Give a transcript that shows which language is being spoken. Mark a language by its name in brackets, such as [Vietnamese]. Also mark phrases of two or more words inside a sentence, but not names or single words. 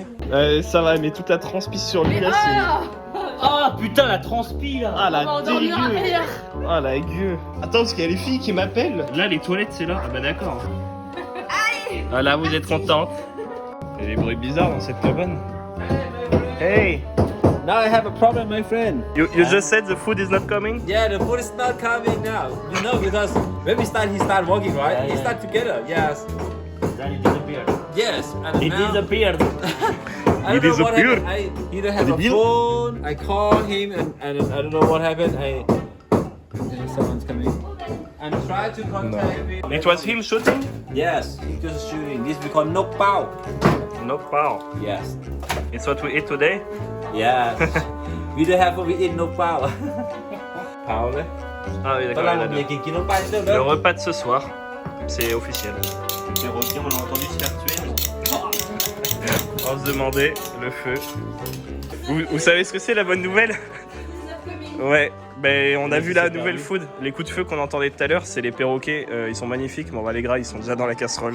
[French] Ça va, mais toute la transpi sur lui là, c'est. Ah putain, la transpi là! Ah On va la endormir dégueu! ailleurs. Ah la gueule! Attends, parce qu'il y a les filles qui m'appellent. Là, les toilettes, c'est là. Ah bah d'accord. Ah là, vous êtes contente. Il y a des bruits bizarres dans cette cabane. [English] Hey! Now I have a problem, my friend. You just said the food is not coming? Yeah, the food is not coming now. You know, because when we start, he start walking, right? Yeah, We yeah. start together. Yes. Then it disappeared. Yes. And It now, disappeared. I He don't know what disappeared. happened. He don't have a phone. I call him and I don't know what happened. Someone's coming. And try to contact me. It was him shooting? Yes, he was shooting. This we call knock pow. No power. Yes. It's what we eat today? Yes. We don't have we eat knock pow. [Vietnamese] Pow đấy. [French] Ah oui, [Vietnamese] Có [French] d'accord. [Vietnamese] làm [French] il y en a [Vietnamese] một [French] deux. [Vietnamese] việc kia knock pow trước [French] Le [Vietnamese] đó. [French] repas de ce soir, c'est officiel. Les requins, on l'a entendu se faire tuer. On se demandait le feu. Vous savez ce que c'est la bonne nouvelle? Ouais, ben on a vu la nouvelle food. Les coups de feu qu'on entendait tout à l'heure, c'est les perroquets. Ils sont magnifiques, mais on va les gras, ils sont déjà dans la casserole.